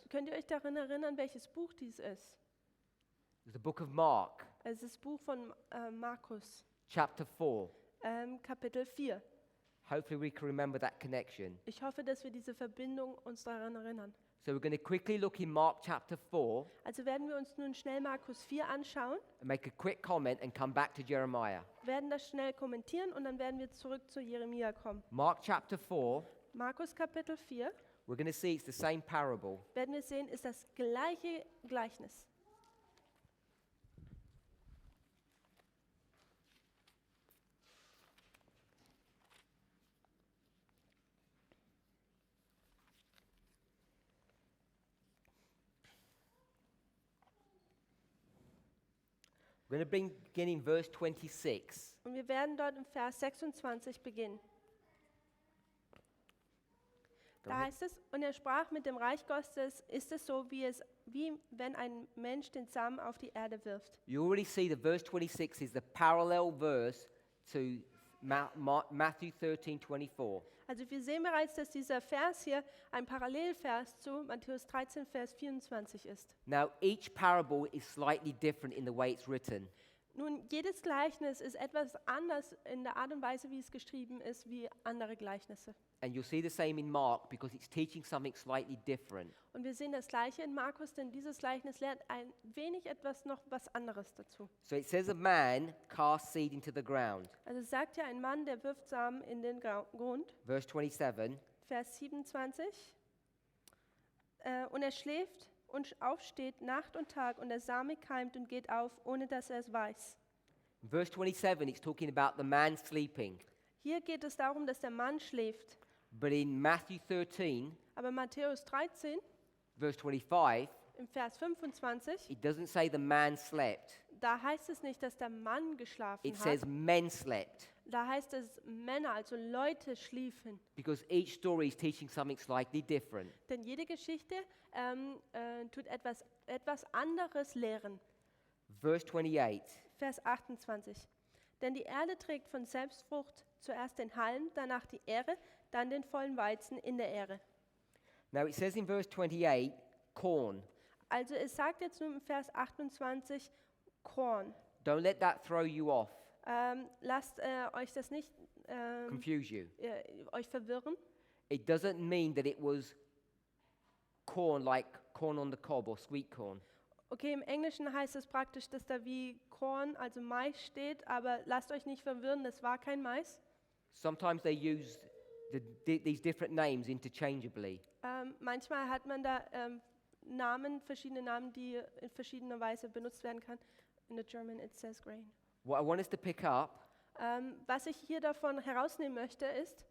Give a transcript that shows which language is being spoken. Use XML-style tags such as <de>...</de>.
<de>Könnt ihr euch daran erinnern, welches Buch dies ist?</de> <en>It was the book of Mark,</en> <de>Es ist das Buch von Markus,</de> <en>chapter 4.</en> <de>Kapitel 4.</de> <en>Hopefully we can remember that connection.</en> <de>Ich hoffe, dass wir diese Verbindung uns daran erinnern.</de> <en>So we're going to quickly look in Mark chapter 4</en> <de>Also werden wir uns nun schnell Markus 4 anschauen,</de> <en>and make a quick comment and come back to Jeremiah.</en> <de>werden das schnell kommentieren und dann werden wir zurück zu Jeremia kommen.</de> <en>Mark chapter 4,</en> <de>Markus Kapitel 4,</de> <en>we're going to see it's the same parable.</en> <de>werden wir sehen, ist das gleiche Gleichnis.</de> <en>We're going to begin in verse 26.</en> <de>Und wir werden dort im Vers 26 beginnen.</de> <en>Go</en> <de>Da</de> <en>ahead.</en> <de>heißt es, und er sprach, mit dem Reich Gottes ist es so, wie wenn ein Mensch den Samen auf die Erde wirft.</de> <en>You already see the verse 26 is the parallel verse to Matthew 13:24.</en> <de>Also wir sehen bereits, dass dieser Vers hier ein Parallelvers zu Matthäus 13, Vers 24 ist.</de> <en>Now, each parable is slightly different in the way it's written.</en> <de>Nun, jedes Gleichnis ist etwas anders in der Art und Weise, wie es geschrieben ist, wie andere Gleichnisse.</de> <en>And you'll see the same in Mark because it's teaching something slightly different.</en> <de>Und wir sehen das Gleiche in Markus, denn dieses Gleichnis lernt ein wenig etwas noch was anderes dazu.</de> <en>So it says a man cast seed into the ground.</en> <de>Also es sagt ja ein Mann, der wirft Samen in den Grund,</de> <en>Verse 27.</en> <de>Vers 27. Und er schläft und aufsteht Nacht und Tag und der Same keimt und geht auf, ohne dass er es weiß.</de> <en>In verse 27, it's talking about the man sleeping.</en> <de>Hier geht es darum, dass der Mann schläft.</de> <en>But in Matthew 13,</en> <de>Aber Matthäus 13,</de> <en>verse 25,</en> <de>im Vers 25,</de> <en>it doesn't say the man slept.</en> <de>da heißt es nicht, dass der Mann geschlafen</de> <en>It says</en> <de>hat.</de> <en>men slept.</en> <de>Da heißt es Männer, also Leute schliefen.</de> <en>Because each story is teaching something slightly different.</en> <de>Denn jede Geschichte tut etwas anderes lehren.</de> <en>Verse 28.</en> <de>Vers 28. Denn die Erde trägt von Selbstfrucht zuerst den Halm, danach die Ähre, dann den vollen Weizen in der Ähre.</de> <en>Now it says in verse 28, corn.</en> <de>Also es sagt jetzt nun im Vers 28 Korn.</de> <en>Don't let that throw you off,</en> <de>Lasst euch das nicht</de> <en>confuse you.</en> <de>euch verwirren.</de> <en>It doesn't mean that it was corn like corn on the cob or sweet corn.</en> <de>Okay, im Englischen heißt es praktisch, dass da wie Korn, also Mais steht, aber lasst euch nicht verwirren, das war kein Mais.</de> <en>Sometimes they use these different names interchangeably.</en> <de>Manchmal hat man da verschiedene Namen, die in verschiedener Weise benutzt werden kann.</de> <en>In the German it says grain. What I want us to pick up</en> <de>Was ich hier davon herausnehmen möchte, ist,</de>